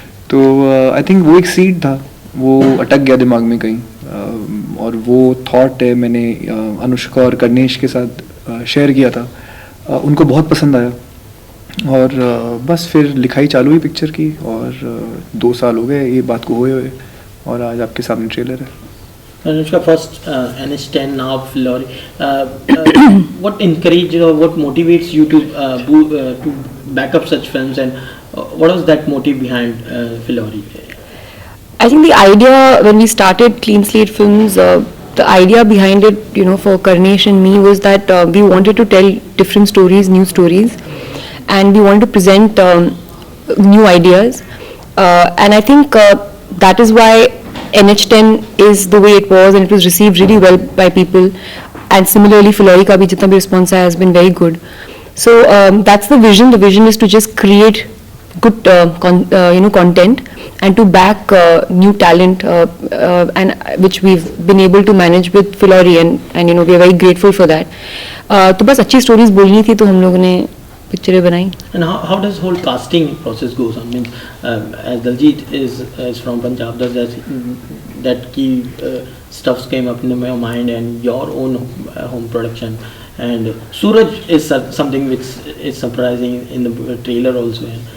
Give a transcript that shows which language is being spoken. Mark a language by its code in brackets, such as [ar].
[hi] तो I think वो एक सीड था, वो अटक गया दिमाग में कहीं, और वो थॉट है मैंने अनुष्का और कर्णेश के साथ शेयर किया था. उनको बहुत पसंद आया, और बस फिर लिखाई चालू हुई पिक्चर की, और 2 साल हो गए ये बात को हुए, और आज आपके सामने ट्रेलर है. [en] Anushka, first NH10, now Filori. What encouraged or what motivates you to back up such films, and what was that motive behind Filori? I think the idea when we started Clean Slate Films, the idea behind it, you know, for Karnesh and me was that we wanted to tell different stories, new stories, and we wanted to present new ideas, and I think that is why NH10 is the way it was, and it was received really well by people, and similarly Filori [hi] ka bhi jitna bhi [en] response has been very good. So that's the vision. The vision is to just create good content, and to back new talent, and which we've been able to manage with Filori, and you know we are very grateful for that. [hi] तो बस अच्छी stories बोलनी थी, तो हम लोगों ने पिक्चरें बनाई. [en] And how does whole casting process goes on? Means as Diljit is from Punjab, does that key stuffs came up in your mind, and your own home production, and Suraj is something which is surprising in the trailer also.